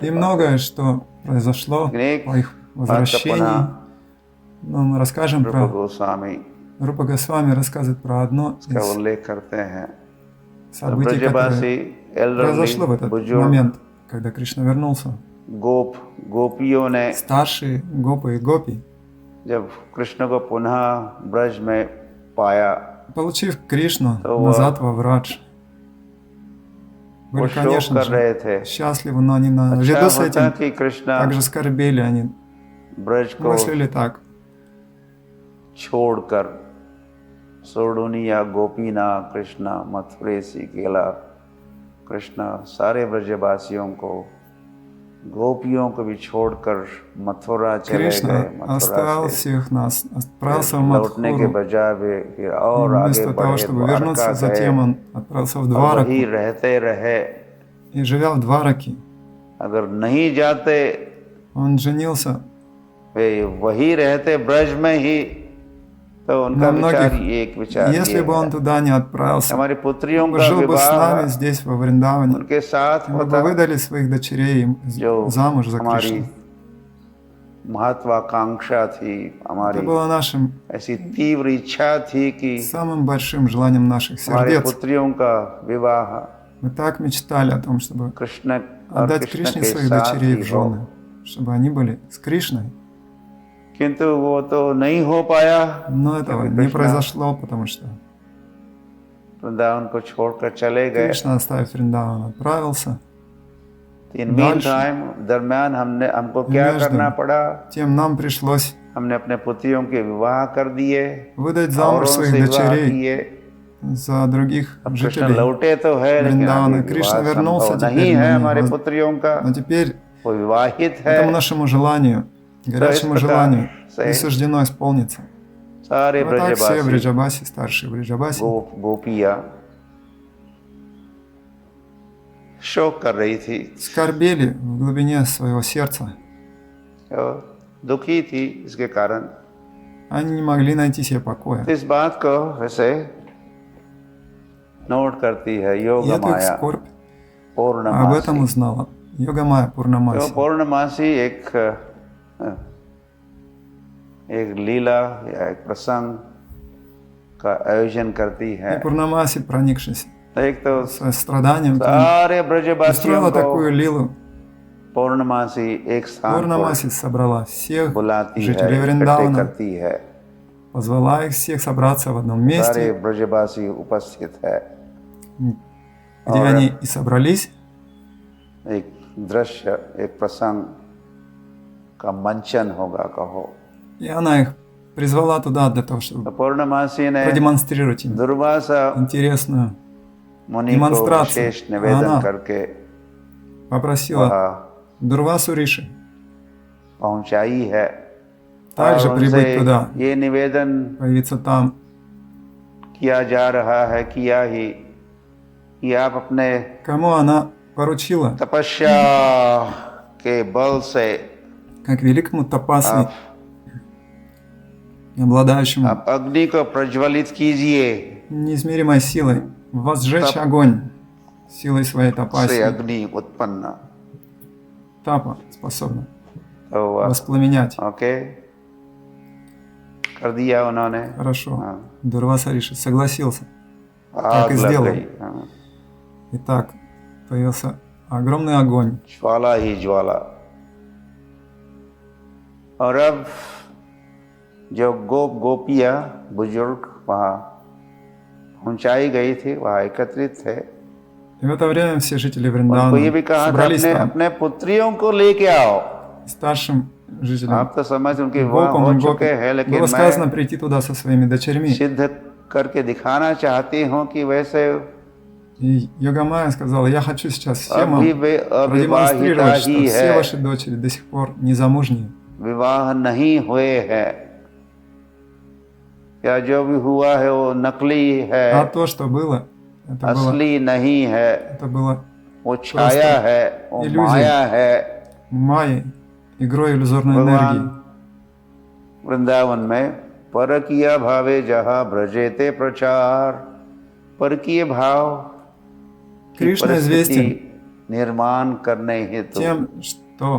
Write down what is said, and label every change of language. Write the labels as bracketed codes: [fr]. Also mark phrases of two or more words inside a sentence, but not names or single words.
[ru] И многое, что произошло по их возвращении, но мы расскажем [hi] रूप [ru] про... [hi] गोस्वामी [ru] Рупа Госвами рассказывает про одно [hi] इसका [ru] из [hi] उल्लेख करते हैं। [ru] событий, которое произошло в этот момент, когда Кришна вернулся. [hi] गोपियों ने [ru] Старшие гопы и гопи, [hi] जब कृष्ण को पुनः ब्रज में पाया, [ru] получив Кришну назад во Врадж, были, конечно же, счастливы, но они наряду с этим также скорбели, они мыслили так. [hi] छोड़कर [mr] सोडुनिया गोपीना कृष्णा मथुरेसी केला, [hi] कृष्ण सारे ब्रजवासियों को, गोपियों को भी छोड़कर मथुरा चले गए। [ru] оставил всех нас, отправился в [hi] लौटने के बजाय फिर और आगे [ru] вместо того, чтобы вернуться, затем он отправился в Двараку [hi] वहीं रहते रहे। [ru] и живя в Двараке, [hi] अगर नहीं जाते, [ru] он женился [hi] वे वही रहते ब्रज में ही, तो उनका विचार एक विचार [ru] если бы он туда не отправился, [hi] हमारी पुत्रियों का [ru] жил бы с [hi] विवाह [ru] нами здесь, во Вриндаване, [hi] उनके साथ [ru] мы бы [hi] होता, [ru] выдали своих дочерей замуж за Кришну. [hi] महत्वाकांक्षा थी हमारी, [ru] Это было нашим [hi] ऐसी तीव्र इच्छा थी कि [ru] самым большим желанием наших [hi] हमारी [ru] сердец. [hi] पुत्रियों का विवाह [ru] Мы так мечтали о том, чтобы [hi] कृष्ण और [ru] отдать [hi] कृष्ण [ru] Кришне [hi] के [ru] своих [hi] साथ [ru] дочерей [hi] ही [ru] в [hi] हो, [ru] жены, чтобы они были с Кришной. [hi] किंतु वो तो नहीं हो पाया, [ru] Но этого не произошло, потому что [hi] वृंदावन को छोड़कर चले गए। [ru] Кришна, оставив Вриндаван, отправился. [hi] दरमियान हमको क्या करना पड़ा? [ru] Тем нам пришлось [hi] हमने अपने पुत्रियों के विवाह कर दिए, [ru] выдать замуж своих дочерей за других жителей [hi] लौटे तो है, [ru] Вриндавана. Кришна вернулся [hi] नहीं है हमारे पुत्रियों का, [ru] но теперь [hi] वो विवाहित है, [ru] этому нашему желанию, горячему желанию не суждено исполниться. [hi] सारे [ru] Вот так все Бриджабаси, старшие Бриджабаси, [hi] गोपियाँ शोक कर रही थी, [ru] скорбели в глубине своего сердца. [hi] दुखी थी इसके कारण। [ru] Они не могли найти себе покоя. [hi] इस बात को वैसे नोट करती है योग माया [ru] об [hi] पूर्णमासी। [ru] этом узнала Йога-майя Пурнамаси. [hi] पूर्णमासी एक लीला या एक प्रसंग का आयोजन करती है। [ru] И Пурнамаси, проникшись [hi] एक तो [ru] страданием, [hi] सारे ब्रजवासियों [ru] устроила [hi] को [ru] такую лилу. [hi] पूर्णमासी एक स्थान [ru] Пурнамаси собрала всех [hi] बुलाती है, [ru] жителей [hi] इकट्ठे [ru] Вриндавана, [hi] करती है, [ru] позвала их всех собраться в одном [hi] सारे [ru] месте, [hi] ब्रजवासी उपस्थित है। [ru] где они и собрались. [hi] एक दृश्य, एक प्रसंग का मंचन होगा कहो। [ru] И она их призвала туда для того, чтобы [hi] पूर्णमासी ने [ru] продемонстрировать им [hi] दुर्वासा [ru] интересную [hi] मुनि को [ru] демонстрацию. [hi] विशेष निवेदन [ru] Она [hi] करके [ru] попросила Дурвасу Риши [hi] पहुंचाई है, [ru] также [hi] और [ru] прибыть [hi] उनसे [ru] туда, [hi] ये निवेदन [ru] появиться там. [hi] किया जा रहा है, किया ही कि आप अपने [ru] Кому она поручила, [hi] तपस्या के बल से [ru] как великому тапаси, обладающему [hi] आप अग्नि को प्रज्वलित कीजिए, [ru] неизмеримой силой, возжечь огонь силой своей [hi] से [ru] тапаси. [hi] अग्नि उत्पन्न [ru] Тапа способна [hi] हुआ। [ru] воспламенять. [hi] ओके, कर दिया उन्होंने। [ru] Хорошо. [hi] हाँ, [ru] Дурваса Риши согласился. [hi] आग [ru] и [hi] लग [ru] сделал. [hi] गई। हाँ, [ru] Итак, появился огромный огонь. [hi] ज्वाला ही ज्वाला। और अब जो गोपियाँ बुजुर्ग वहाँ पहुँचाई गई थी, वहाँ एकत्रित थे। [ru] И в это время все जители [hi] उनको ये भी [ru] Вриндавана [hi] कहा था [ru] собрались [hi] अपने [ru] там. [hi] अपने पुत्रियों को लेके आओ। [ru] Старшим жителям [hi] आप तो समझ उनके विवाह [ru] Гопам [hi] हो [ru] и [hi] चुके हैं, [ru] Гопи [hi] लेकिन [ru] было сказано [hi] मैं [ru] прийти туда со своими дочерьми. [hi] सिद्ध करके दिखाना चाहती हूँ कि वैसे [ru] И Йога-майя сказала, я хочу сейчас всем [hi] अभी [ru] вам [hi] वे अविवाहिता [ru] продемонстрировать, что [hi] ही [ru] все [hi] है, [ru] ваши дочери до сих пор незамужние. [hi] विवाह नहीं हुए हैं, या जो भी हुआ है वो नकली है, [ru] А то, что было, [hi] असली नहीं है, [ru] это было [hi] वो छाया है, वो [ru] иллюзия. [hi] माया है। [ru] майей, игрой иллюзорной [hi] भगवान [ru] энергии. [hi] वृंदावन में [bn] পরকীয় ভাবে যাহাঁ ব্রজেতে প্রচার, [hi] परकीय भाव की [ru] Кришна [hi] परिस्थिति [ru] известен [hi] निर्माण करने हेतु [ru] тем, что